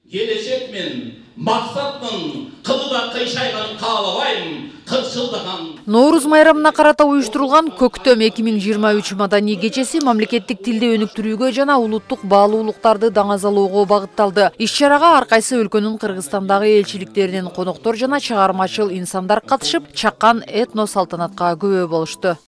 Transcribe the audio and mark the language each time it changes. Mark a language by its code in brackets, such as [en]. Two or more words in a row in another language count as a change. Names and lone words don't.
[ky] Gelecekmin, maksatmin, kılıda kıyşayганын kaalабайм, кырсылдаган. Ноорuz майрамына карата уюштурулган Көктөм 2023 маданий кечеси мамлекеттик тилде өнүктүрүүгө жана улуттук баалуулуктарды даңазалоого багытталды. Иш-чарага ар кайсы өлкөнүн Кыргызстандагы элчиликтеринен коноктор жана чыгармачыл инсандар катышып, чакан этно салтанатка күбө болушту.